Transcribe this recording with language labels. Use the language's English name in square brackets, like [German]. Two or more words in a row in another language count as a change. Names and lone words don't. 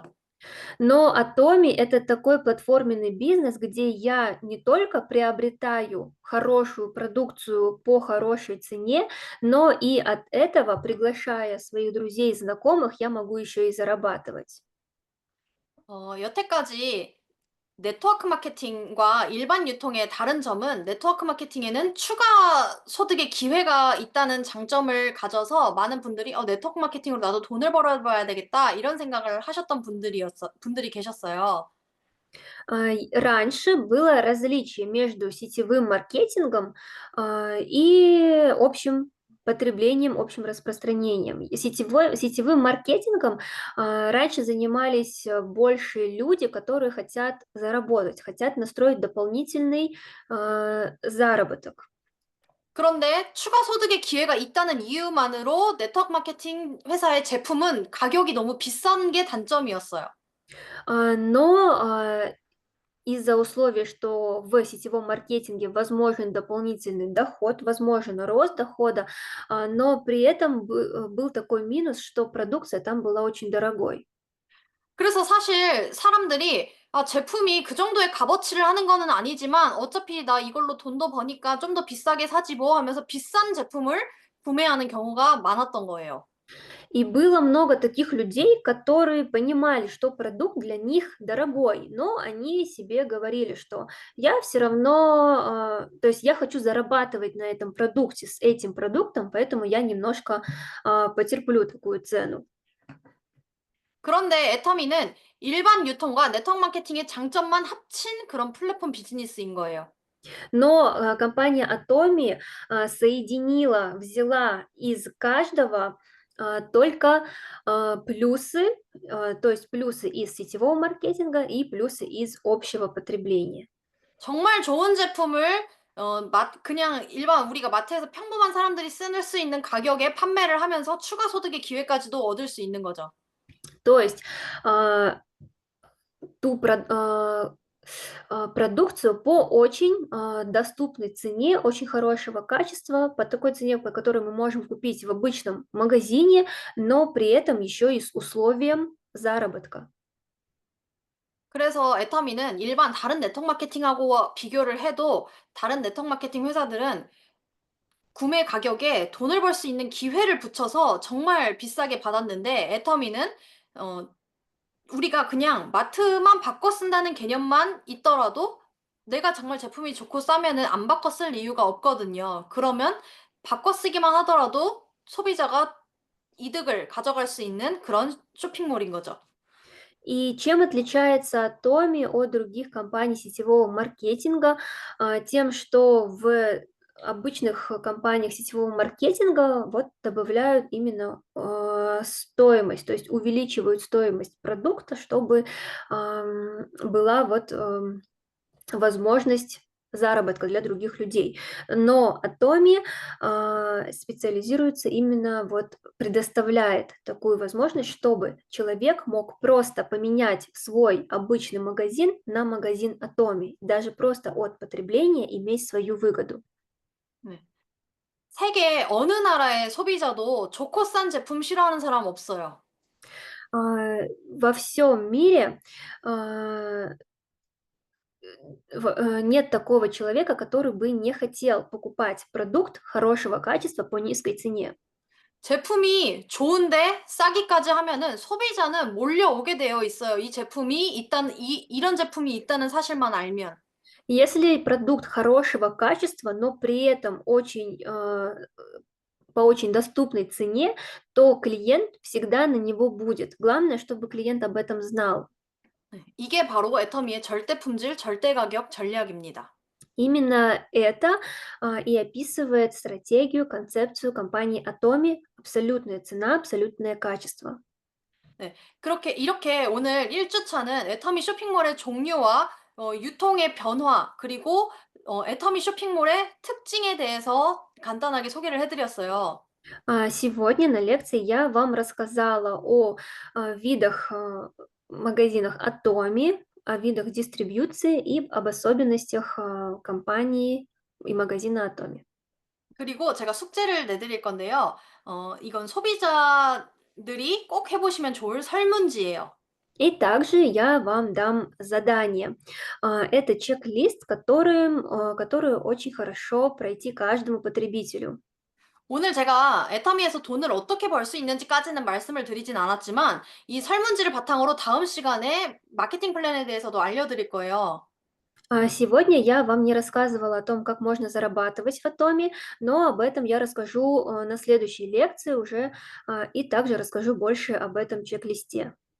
[Russian] Но Atomi — это такой платформенный бизнес, где я не только приобретаю хорошую продукцию по хорошей цене, но и от этого, приглашая своих друзей и знакомых, я могу еще и зарабатывать. [Korean] 여태까지 네트워크 마케팅과 일반 유통의 다른 점은 네트워크 마케팅에는 추가 소득의 기회가 있다는 장점을 가져서 많은 분들이 '네트워크 마케팅으로 나도 돈을 벌어 봐야 되겠다.' 이런 생각을 하셨던 분들이 계셨어요. [Russian] Раньше было различие между сетевым маркетингом, и общим потреблением, общим распространением. И сетевым маркетингом, раньше занимались, больше люди, которые хотят заработать, хотят настроить дополнительный, заработок. [Korean] 그런데 추가 소득의 기회가 있다는 이유만으로 네트워크 마케팅 회사의 제품은 가격이 너무 비싼 게 단점이었어요. [Russian] Но из-за условия, что в сетевом маркетинге возможен дополнительный доход, возможен рост дохода, но при этом был такой минус, что продукция там была очень дорогой. [Korean] 그래서 사실 사람들이 아, 제품이 그 정도의 값어치를 하는 거는 아니지만 어차피 나 이걸로 돈도 버니까 좀 더 비싸게 사지 뭐 하면서 비싼 제품을 구매하는 경우가 많았던 거예요. [Russian] И было много таких людей, которые понимали, что продукт для них дорогой, но они себе говорили, что я все равно, то есть я хочу зарабатывать на этом продукте, с этим продуктом, поэтому я немножко потерплю такую цену. [Korean] 그런데 애터미는 일반 유통과 네트워크 마케팅의 장점만 합친 그런 플랫폼 비즈니스인 거예요. [Russian] Но компания Atomi соединила, взяла из каждого только плюсы, то есть плюсы из сетевого маркетинга и плюсы из общего потребления. [Korean] 정말 좋은 제품을 그냥 일반 우리가 마트에서 평범한 사람들이 쓸 수 있는 가격에 판매를 하면서 추가 소득의 기회까지도 얻을 수 있는 거죠. [Russian] То есть а, ту продукцию по очень доступной цене, очень хорошего качества, по такой цене, по которой мы можем купить в обычном магазине, но при этом еще и с условием заработка. [Korean] 그래서 애터미는 일반 다른 네트워크 마케팅하고 비교를 해도 다른 네트워크 마케팅 회사들은 구매 가격에 돈을 벌 수 있는 기회를 붙여서 정말 비싸게 받았는데 애터미는 어 우리가 그냥 마트만 바꿔 쓴다는 개념만 있더라도 내가 정말 제품이 좋고 싸면은 안 바꿔 쓸 이유가 없거든요. 그러면 바꿔 쓰기만 하더라도 소비자가 이득을 가져갈 수 있는 그런 쇼핑몰인 거죠. [Russian] И чем отличается Томи от других компаний сетевого маркетинга? Тем, что в обычных компаниях сетевого маркетинга вот добавляют именно стоимость, то есть увеличивают стоимость продукта, чтобы была вот возможность заработка для других людей. Но Atomi специализируется именно вот предоставляет такую возможность, чтобы человек мог просто поменять свой обычный магазин на магазин Atomi, даже просто от потребления иметь свою выгоду. [Korean] 네. 세계 어느 나라의 소비자도 좋고 싼 제품 싫어하는 사람 없어요. [Russian] Во всем мире а, нет такого человека, который бы не хотел покупать продукт хорошего качества по низкой цене. [Korean] 제품이 좋은데 싸기까지 하면은 소비자는 몰려오게 되어 있어요. 이 제품이 있다는 이런 제품이 있다는 사실만 알면. [Russian] Если продукт хорошего качества, но при этом очень, по очень доступной цене, то клиент всегда на него будет. Главное, чтобы клиент об этом знал. [Korean] 네. 이게 바로 애터미의 절대 품질, 절대 가격 전략입니다. [Russian] Именно это и описывает стратегию, концепцию компании Atomi. Абсолютная цена, абсолютное качество. [Korean] 네. 이렇게 오늘 1주차는 애터미 쇼핑몰의 종류와 유통의 변화, 그리고 애터미 쇼핑몰의 특징에 대해서 간단하게 소개를 해 드렸어요. [Russian] Сегодня на лекции я вам рассказала о видах магазинах Atomi, о видах дистрибьюции и об особенностях компании и магазина Atomi. [Korean] 그리고 제가 숙제를 내드릴 건데요. 이건 소비자들이 꼭 해보시면 좋을 설문지예요. [Russian] И также я вам дам задание. Это чек-лист, который очень хорошо пройти каждому потребителю. [Korean] 오늘 제가 애터미에서 돈을 어떻게 벌 수 있는지까지는 말씀을 드리진 않았지만 이 설문지를 바탕으로 다음 시간에 마케팅 플랜에 대해서도 알려드릴 거예요. [Russian] Сегодня я вам не рассказывала о том, как можно зарабатывать в Атоме, но об этом я расскажу на следующей лекции уже, и также расскажу больше об этом чек-листе.